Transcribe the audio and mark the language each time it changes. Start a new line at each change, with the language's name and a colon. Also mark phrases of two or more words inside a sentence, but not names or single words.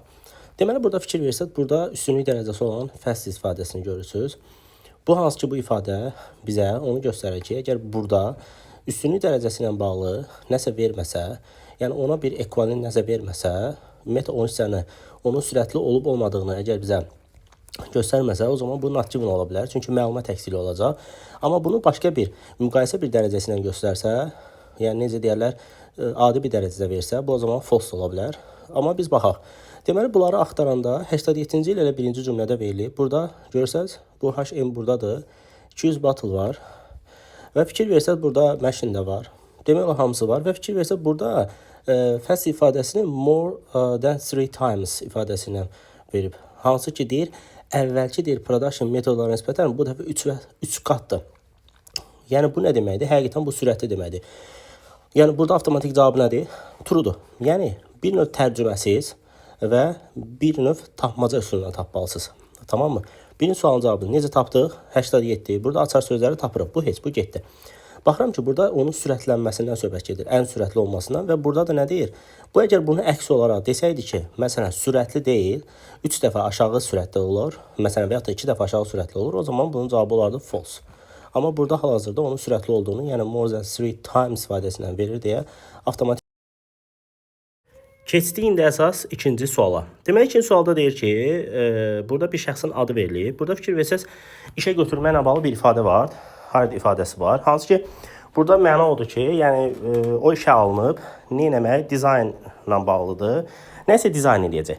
Azerbaijani: Deməli, burada fikir versək, burada üstünlük dərəcəsi olan fast ifadəsini görürsünüz. Bu hansı ki, bu ifadə bizə onu göstərir ki, əgər burada üstünlük dərəcəsi ilə bağlı nəsə verməsə, yəni ona bir ekvivalent nəsə verməsə, ümumiyyətlə onun hissəni, onun sürətli olub olmadığını əgər bizə göstərməsə, o zaman bu
English: not given
Azerbaijani: ola bilər. Çünki məlumat əksili olacaq. Amma bunu başqa bir, müqayisə bir dərəcəsi ilə göstərsə, yəni necə deyərlər, adi bir dərəcədə versə, bu o zaman false ola bilər. Amma biz baxaq. Deməli, bunları axtaranda 87-ci il elə birinci cümlədə verilib. Burada görsəz, bu HM buradadır. 200 battle var. Və fikir versəz, burada machine də var. Deməli, hamısı var. Və fikir versəz, burada fast ifadəsini
English: more than 3 times
Azerbaijani: ifadəsilə verib. Hansı ki, deyir, əvvəlki deyir, production metodlarına nisbətən bu dəfə 3 qatdır. Yəni, bu nə deməkdir? Həqiqətən bu sürətli deməkdir. Yəni, burada avtomatik cavabı nədir? True'dur. Yəni, bir növ tərcüməsiz və bir növ tapmaca üsulundan tapmalısınız.
Turkish: Tamam mı?
Azerbaijani: Birinci sualın cavabını necə tapdıq? 87. Burada açar sözləri tapırıq. Bu heç, bu getdi. Baxıram ki, burada onun sürətlənməsindən söhbət gedir. Ən sürətli olmasından və burada da nə deyir? Bu, əgər bunu əks olaraq desəydi ki, məsələn, sürətli deyil, 3 dəfə aşağı sürətli olur, məsələn, və ya da 2 dəfə aşağı sürətli olur, o zaman bunun cavabı olardı false. Amma burada hal-hazırda onun sürətli olduğunu, yəni
English: more than 3 times
Azerbaijani: ifadəsindən verir deyə avtomatik. Keçdik indi əsas ikinci suala. Deməli, ikinci sualda deyir ki, burada bir şəxsin adı verilib. Burada fikir versəz, işə götürməklə bağlı bir ifadə var, hard ifadəsi var. Hansı ki, burada məna odur ki, yəni o işə alınıb, nə eləmək, dizaynla bağlıdır, nəsə dizayn edəcək.